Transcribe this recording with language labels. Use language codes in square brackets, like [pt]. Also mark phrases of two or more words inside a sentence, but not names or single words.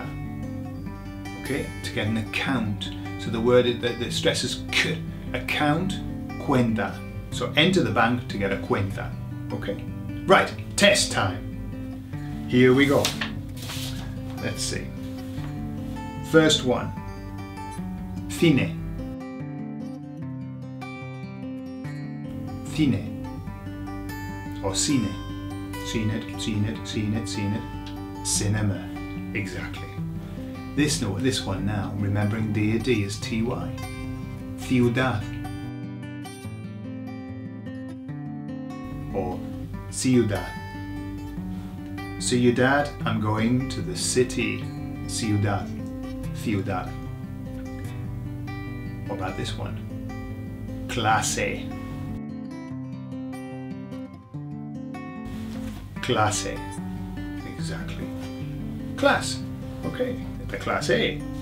[en] Okay? To get an account. So the word that stresses k, account, cuenta. So enter the bank to get a cuenta. Okay? Right, test time. Here we go. Let's see. First one, [es] Cine. Cine. Or cine. Cine. [en] Cinema. Exactly. This one now, remembering D is TY. [es] Ciudad. Or Ciudad. Ciudad, [en] I'm going to the city. [es] Ciudad. Ciudad. [en] What about this one? [es] Clase. Clase. [en] Exactly. Class. Okay, the class A.